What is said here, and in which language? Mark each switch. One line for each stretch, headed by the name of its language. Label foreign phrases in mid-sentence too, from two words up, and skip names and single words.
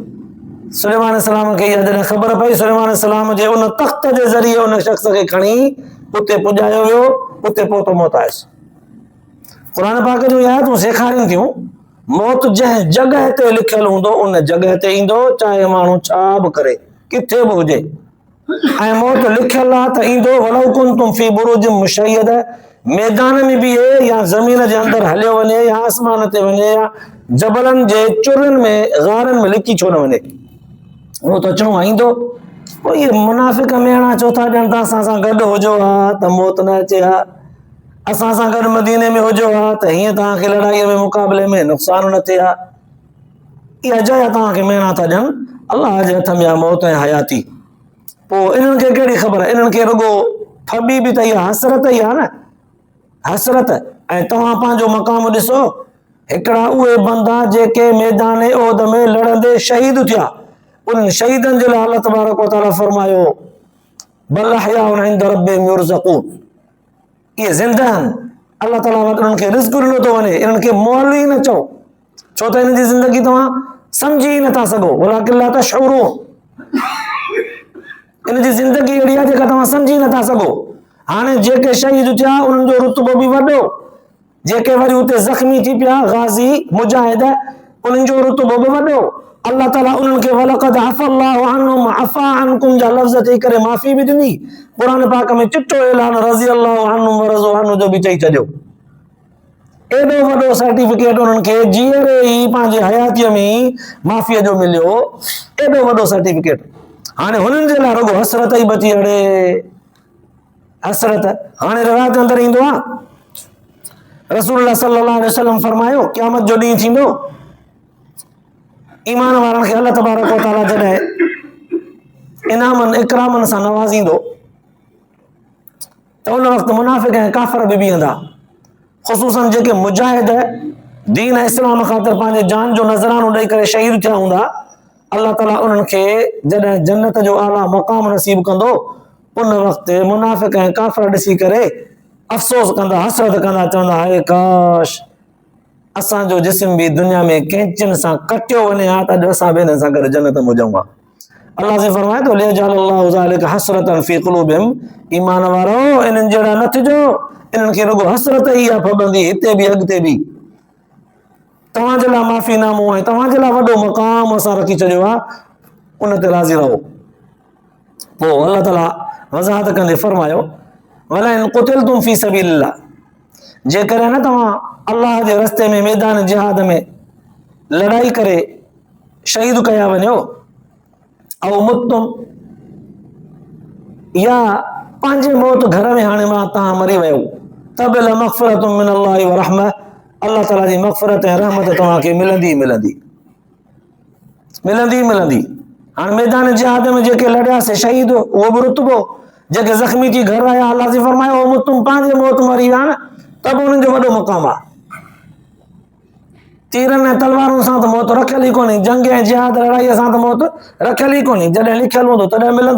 Sindhi: सुलेमान अलैहिस्सलाम खे इहा जॾहिं ख़बर पई, सुलेमान अलैहिस्सलाम जे उन तख़्त जे ज़रिए उन शख़्स खे खणी उते पुॼायो वियो, उते पहुतो मौत आयुसि। क़ुरान पाक जूं आयतूं सेखारीनि थियूं मौत जंहिं जॻह ते लिखियलु हूंदो उन जॻह ते ईंदो, चाहे माण्हू छा बि करे, किथे बि हुजे। ऐं मौत लिखियलु आहे त ईंदो,
Arabic: ولو كنتم في بروج مشيدة,
Sindhi: मैदान में बीहे या ज़मीन जे अंदरि हलियो वञे या आसमान ते वञे या जबलनि जे चुरनि में ग़ारनि में लिकी छो न वञे, उहो त अचिणो आहे, ईंदो। पोइ इहे मुनाफ़िक मेणा चौथा ॼण त असां सां गॾु हुजो हा त मौत न अचे हा, असां सां गॾु मदीने में हुजो हा त हीअं तव्हांखे लड़ाईअ में मुक़ाबले में नुक़सान न थिए हा। इहा जया तव्हांखे मेणा था ॾियनि, अलाह जे हथ में आहे मौत ऐं हयाती। पोइ इन्हनि खे कहिड़ी ख़बर आहे, इन्हनि खे रुॻो फबी बि त इहा हसरत ई आहे न, हसरत। ऐं तव्हां पंहिंजो मक़ाम ॾिसो, हिकिड़ा उहे बंदा जेके मैदान ओहद में लड़ंदे शहीद थिया, उन्हनि शहीदनि जे लाइ अल्लाह तबारक व तआला फरमायो
Arabic: بل أحياء عند ربهم يرزقون,
Sindhi: इहे ज़िंदा आहिनि, अल्लाह ताला वटि उन्हनि खे रिज़्क़ ॾिनो थो वञे, इन्हनि खे मोल ई न चओ, छो त हिन जी ज़िंदगी तव्हां सम्झी ई नथा सघो,
Arabic: ولكن لا تشعرون,
Sindhi: इन जी ज़िंदगी अहिड़ी आहे जेका तव्हां सम्झी नथा सघो। हाणे जेके शहीद थिया उन्हनि जो रुतबो बि वॾो, जेके वरी उते ज़ख़्मी थी पिया गाज़ी मुजाहिद, उन्हनि जो रुतबो बि वॾो। अल्लाह ताला उन्हनि खे
Arabic: ولقد عفا الله عنهم عفا عنكم
Sindhi: जा लफ़्ज़ चई करे माफ़ी बि ॾिनी। क़ुरान पाक में चिट्टो ऐलान
Arabic: رضي الله عنهم ورضوا عنه
Sindhi: जो बि चई छॾियो। एॾो वॾो सर्टिफिकेट उन्हनि खे जीअरे ई पंहिंजे हयातीअ में ई माफ़ीअ जो मिलियो, एॾो वॾो सर्टिफिकेट। हाणे हुननि जे लाइ रुॻो हसरत ई बची अड़े, हसरत। हाणे रिवायत अंदरि ईंदो आहे, रसूलुल्लाह
Arabic: صلى الله عليه وسلم
Sindhi: फरमायो क़यामत जो ॾींहुं थींदो, ईमान वारनि खे अल्लाह तबारक व तआला जॾहिं इनामनि इकरामनि सां नवाज़ींदो त उन वक़्तु मुनाफ़िक ऐं काफ़िर बि बीहंदा, ख़ुसूसन जेके मुजाहिद दीन इस्लाम ख़ातिर पंहिंजे जान जो नज़रानो ॾेई करे शहीद थिया हूंदा, अल्लाह ताला उन्हनि खे जॾहिं जन्नत जो आला मक़ाम नसीब कंदो, उन वक़्तु मुनाफ़िक ऐं काफ़िर ॾिसी करे अफ़सोस कंदा, हसरत कंदा, चवंदा हाय काश असांजो जिस्म बि दुनिया में कैंचिन सां कटियो वञे हा त अॼु असां बि हिननि सां गॾु जन्नत में हुजऊं हा। अल्लाह से फरमाए थो
Arabic: ليجعل الله ذلك حسرة في قلوبهم,
Sindhi: ईमान वारो इन्हनि जहिड़ा न थिजो इन्हनि खे रुगो हसरत ई आहे फबंदी हिते बि अॻिते बि। तव्हांजे लाइ माफ़ीनामो आहे, तव्हांजे लाइ वॾो मक़ाम असां रखी छॾियो आहे, उन ते राज़ी रहो। पोइ अलाह ताला वज़ाहत कंदे फरमायो
Arabic: ولئن قتلتم في سبيل الله,
Sindhi: जेकॾहिं न तव्हां अल्लाह जे रस्ते में मैदान जिहाद में लड़ाई करे शहीद कया वञो, ऐं मुतुम या पंहिंजे मौत घर में हाणे मां तव्हां मरी वियो,
Arabic: تب مغفرة من الله ورحمة,
Sindhi: अल्लाह ताला जी मग़फ़िरत ऐं रहमत तव्हांखे मिलंदी मिलंदी मिलंदी मिलंदी। हाणे मैदान जिहाद में जेके लड़ियासीं शहीद, उहो बि रुतबो, जेके ज़ख़्मी थी घर आया अल्लाह जी फरमायो मुतुम पंहिंजे मौत मरी विया न, त बि उन्हनि जो वॾो मक़ाम आहे। तीरनि ऐं तलवारुनि सां त मौत रखियल ई कोन्हे, जंग ऐं जिहाद लड़ाईअ सां त मौत रखियल ई कोन्हे, जॾहिं लिखियल हूंदो तॾहिं मिलंदो।